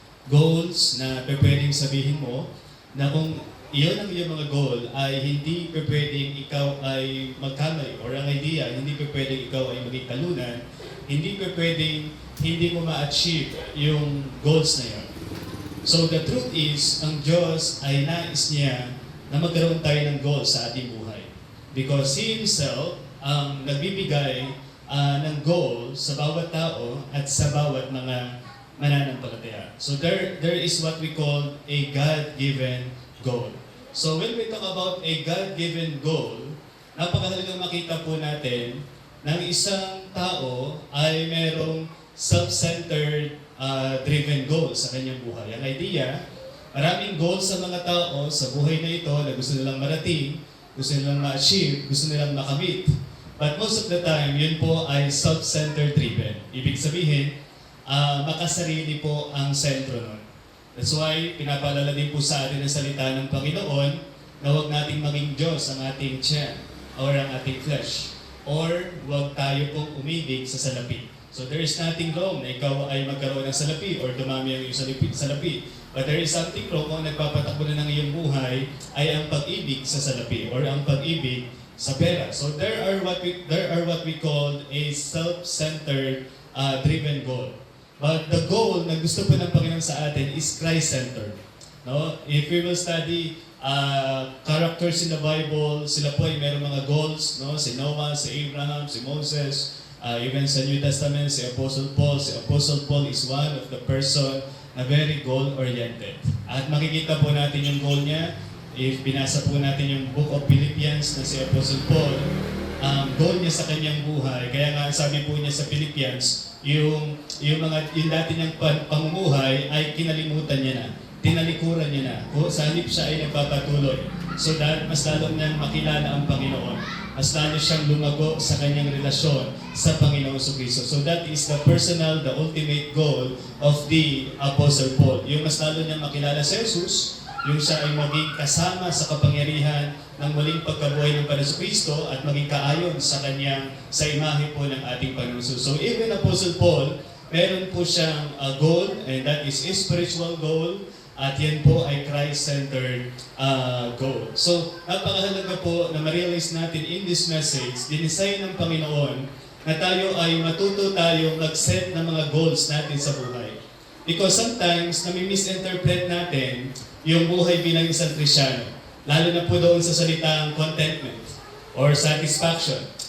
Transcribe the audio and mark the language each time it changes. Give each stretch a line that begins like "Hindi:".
Filipino: Goals na pwedeng sabihin mo na kung iyon ang iyong mga goal ay hindi pwedeng ikaw ay magkamali, or ang idea, hindi pwedeng ikaw ay maging talunan, hindi pwedeng hindi mo ma-achieve yung goals na yun.
English: So the truth is,
Filipino: ang Diyos ay nais niya na magkaroon tayo ng goals sa ating buhay.
English: Because He Himself
Filipino: ang nagbibigay ng goal sa bawat tao at sa bawat mga mananampalataya.
English: So there is what we call a God-given goal. So when we talk about a God-given goal,
Filipino: napakahalagang makita po natin na isang tao ay merong self-centered driven goal sa kanyang buhay. Ang idea, maraming goals sa mga tao sa buhay na ito na gusto nilang marating, gusto nilang ma-achieve, gusto nilang makamit.
English: But most of the time, yun po ay self-centered driven.
Filipino: Ibig sabihin, makasarili po ang sentro nun.
English: That's why,
Filipino: pinapaalala din po sa atin ang salita ng Panginoon na huwag nating maging Diyos ang ating tiyan or ang ating flesh. Or huwag tayo pong umibig sa salapi.
English: So there is nothing wrong
Filipino: na ikaw ay magkaroon ng salapi or dumami ang iyong salapi.
English: But there is something wrong
Filipino: kung nagpapatakbo na ng iyong buhay ay ang pag-ibig sa salapi or ang pag-ibig sa pera.
English: So there are what we call a self-centered driven goal.
Filipino: But the goal na gusto po ng Panginoon sa atin is Christ-centered. No?
English: If we will study characters in the Bible,
Filipino: sila po ay mayroong mga goals,
English: no?
Filipino: Si Noah, si Abraham, si Moses, even sa New Testament, si Apostle Paul.
English: Si Apostle Paul is one of the person na very goal-oriented.
Filipino: At makikita po natin yung goal niya, if binasa po natin yung Book of Philippians na si Apostle Paul, goal niya sa kanyang buhay, kaya nga sabi po niya sa Philippians, yung dati niyang pamumuhay ay kinalimutan niya na, tinalikuran niya na, sa halip siya ay nagpapatuloy. So that mas lalo niyang makilala ang Panginoon, mas lalo siyang lumago sa kanyang relasyon sa Panginoong Kristo.
English: So that is the personal, the ultimate goal of the Apostle Paul.
Filipino: Yung mas lalo niyang makilala si Jesus, yung siya ay maging kasama sa kapangyarihan ng muling pagkabuhay ng Panginoong Kristo at maging kaayon sa kanyang, sa imahe po ng ating Panginoon.
English: So even Apostle Paul,
Filipino: meron po siyang goal,
English: and that is a spiritual goal, at yan po ay Christ-centered goal.
Filipino: So, napakahalaga po na ma-realize natin
English: in this message,
Filipino: dinesign ng Panginoon na tayo ay matuto tayo mag-set ng mga goals natin sa buhay. Because sometimes, nami-misinterpret natin yung buhay bilang isang Kristyano. Lalo na po doon sa salitang contentment or satisfaction.